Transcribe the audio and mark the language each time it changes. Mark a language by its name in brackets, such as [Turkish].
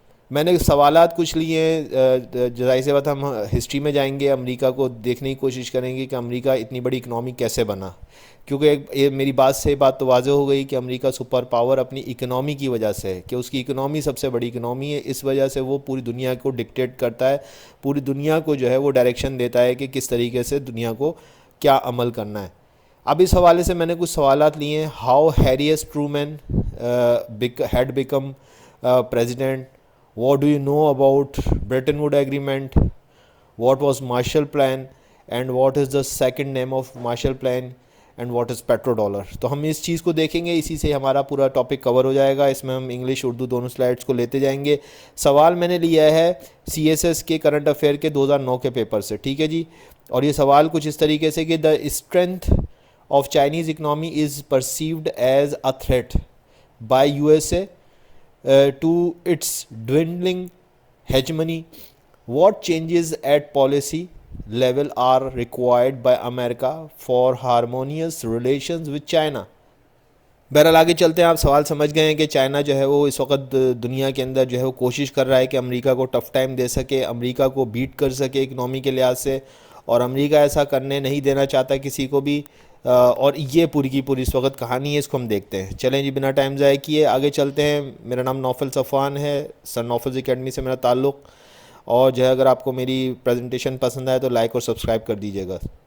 [Urdu] میں نے سوالات کچھ لیے ہیں، ظاہر سی بات ہم ہسٹری میں جائیں گے، امریکہ کو دیکھنے کی کوشش کریں گے کہ امریکہ اتنی بڑی اکنامی کیسے بنا، کیونکہ میری بات سے بات تو واضح ہو گئی کہ امریکہ سپر پاور اپنی اکنامی کی وجہ سے ہے، کہ اس کی اکنامی سب سے بڑی اکنامی ہے، اس وجہ سے وہ پوری دنیا کو ڈکٹیٹ کرتا ہے، پوری دنیا کو جو ہے وہ ڈائریکشن دیتا ہے کہ کس طریقے سے دنیا کو کیا عمل کرنا ہے۔ اب اس حوالے سے میں نے کچھ سوالات لیے ہیں۔ [English] How Harry S Truman had become president? What do you know about Bretton Woods Agreement? What was Marshall Plan? And what is the second name of Marshall Plan? And what is petrodollar? [Urdu] تو ہم اس چیز کو دیکھیں گے، اسی سے ہمارا پورا ٹاپک کور ہو جائے گا، اس میں ہم انگلش اردو دونوں سلائڈس کو لیتے جائیں گے۔ سوال میں نے لیا ہے CSS کے کرنٹ افیئر کے 2009 کے پیپر سے، ٹھیک ہے جی، اور یہ سوال کچھ اس طریقے سے کہ [English] the strength of Chinese economy is perceived as a threat by USA to its dwindling hegemony. What changes at policy level are required by America for harmonious relations with China? [Urdu] بہرحال آگے چلتے ہیں، آپ سوال سمجھ گئے ہیں کہ چائنا جو ہے وہ اس وقت دنیا کے اندر جو ہے وہ کوشش کر رہا ہے کہ امریکہ کو ٹف ٹائم دے سکے، امریکہ کو بیٹ کر سکے اکنامی کے لحاظ سے، اور امریکہ ایسا کرنے نہیں دینا چاہتا کسی کو بھی، اور یہ پوری کی پوری اس وقت کہانی ہے، اس کو ہم دیکھتے ہیں۔ چلیں جی، بنا ٹائم ضائع کیے آگے چلتے ہیں۔ میرا نام نوفل صفوان ہے، سر نوفلز اکیڈمی سے میرا تعلق، اور جو ہے اگر آپ کو میری پریزنٹیشن پسند آئے تو لائک اور سبسکرائب کر دیجیے گا۔